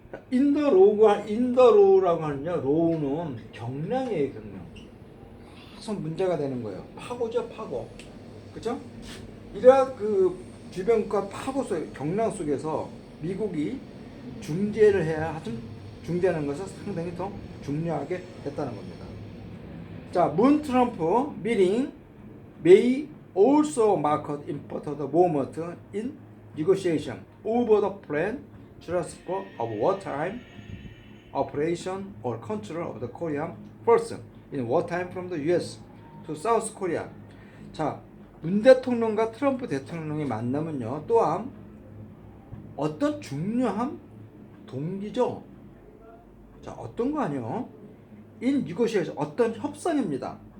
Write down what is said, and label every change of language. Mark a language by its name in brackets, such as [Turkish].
[Korean] 인더로우라고 하는요. 로우는 경량이에요, 경량. 계속 문제가 되는 거예요. 파고죠, 파고. 그죠? 이러한 그 주변과 파고 속 경랑 속에서 미국이 중재를 해야 하든 중재하는 것은 상당히 더 중요하게 됐다는 겁니다. [English] 자, 문 트럼프 meeting may also mark an important moment in negotiation over the planned transfer of wartime operation or control of the Korean force in wartime from the U.S. to South Korea. [Korean] 자, 문 대통령과 트럼프 대통령의 만남은요, 또한 어떤 중요한 동기죠. 자, 어떤 거 아니요? [English] in negotiation, [Korean] 어떤 협상입니다.